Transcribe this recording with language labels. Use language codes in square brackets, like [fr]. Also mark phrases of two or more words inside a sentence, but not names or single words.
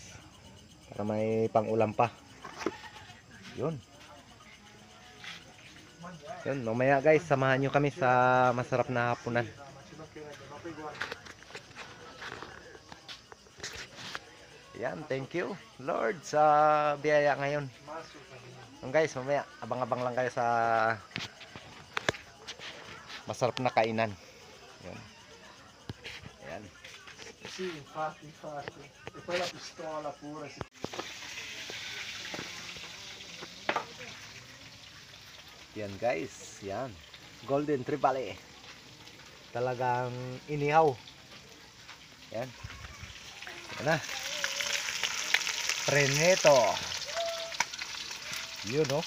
[tl] Para may pang-ulam pa. Yun. Yun, mamaya guys, samahan nyo kami sa masarap na hapunan. Yan, thank you Lord sa biyaya ngayon. Yun guys, mamaya abang-abang lang kayo sa masarap na kainan. Yun. Ayan. [it] Sì, infatti. E poi la pistola pure. [tl] Yan guys, yan. Golden Trevally. Talagang inihaw. Yan. Yan na. Preneto. Yun oh.